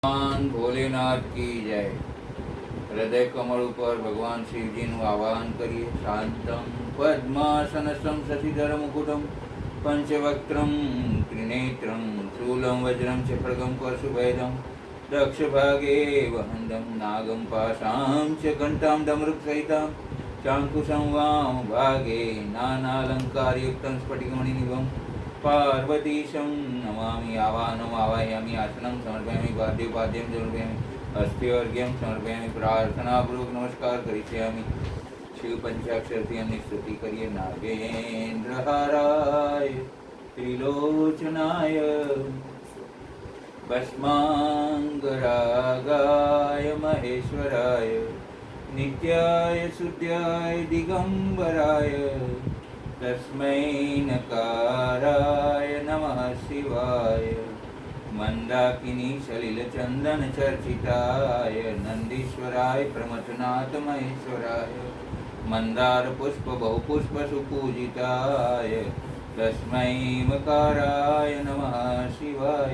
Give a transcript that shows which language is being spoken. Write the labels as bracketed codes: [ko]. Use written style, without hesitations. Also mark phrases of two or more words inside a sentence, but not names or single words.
[hi] ભગવાન ભોલેનાથ की जय। हृदय कमल पर भगवान शिव जी [gu] નું આવાહન કરીએ। [sa] શાંતમ પદ્માસનસમ શશિધર મુકુટમ પંચવક્त्रम ત્રિનેત્રમ શૂલમ વજ્રમ ચ ખડગમ પરશુભેદમ દક્ષ ભાગે વહંદમ નાગમ પાશામ ચ ઘંટામ ડમરુક સહિતામ ચાંકુશં વામ ભાગે નાનાલંકારયુક્તમ સ્ફટિકમણિનિભમ पार्वतीशं नमामि। आवाहनम् आवाहयामि, आसनं समर्पयामि, पाद्योपाद्यं समर्पयामि, अस्थिवर्घ्यं समर्पयामि। प्रार्थनापूर्वक नमस्कार करिष्यामि। शिव पंचाक्षरથી [gu] એમની સ્તુતિ કરીએ। [sa] નાગેન્દ્રહારાય ત્રિલોચનાય ભસ્માંગરાगाय महेश्वराय नित्याय शुद्धाय दिगंबराय तस्मै नकाराय नमः शिवाय। मंदाकिनी सलिल चंदन चर्चिताय नंदीश्वराय प्रमथनाथ महेश्वराय मंदार पुष्प बहुपुष्प सुपूजिताय तस्मै मकाराय नमः शिवाय।